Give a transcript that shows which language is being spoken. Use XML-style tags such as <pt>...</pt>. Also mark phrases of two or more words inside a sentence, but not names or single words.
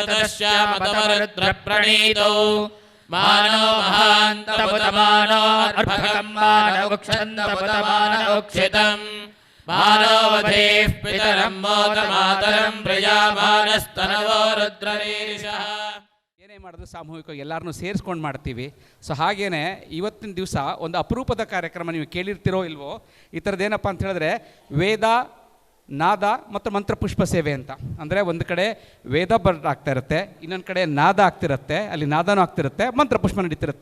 <sa>तस्यामतमरुद्रप्रणीतौ मानो महान्तपुतमानो अर्भकं मानवक्षन्तपुतमानोक्षितम् मानवधीः पितरं मोदमातरं प्रियामानस्तनवो रुद्ररीरिषः.</sa> <kn>ಏನೇ ಮಾಡಿದ್ರು ಸಾಮೂಹಿಕವಾಗಿ ಎಲ್ಲರನ್ನೂ ಸೇರಿಸ್ಕೊಂಡು ಮಾಡ್ತೀವಿ. ಸೊ ಹಾಗೇನೆ ಇವತ್ತಿನ ದಿವಸ ಒಂದು ಅಪರೂಪದ ಕಾರ್ಯಕ್ರಮ ನೀವು ಕೇಳಿರ್ತಿರೋ ಇಲ್ವೋ, ಈ ಥರದ್ದೇನಪ್ಪ ಅಂತ ಹೇಳಿದ್ರೆ ವೇದ ನಾದ ಮತ್ತು ಮಂತ್ರಪುಷ್ಪ ಸೇವೆ ಅಂತ. ಅಂದರೆ ಒಂದು ಕಡೆ ವೇದ ಆಗ್ತಾ ಇರುತ್ತೆ, ಇನ್ನೊಂದು ಕಡೆ ನಾದ ಆಗ್ತಿರುತ್ತೆ, ಅಲ್ಲಿ ನಾದನೂ ಆಗ್ತಿರುತ್ತೆ, ಮಂತ್ರಪುಷ್ಪ ನಡೀತಿರುತ್ತೆ.</kn>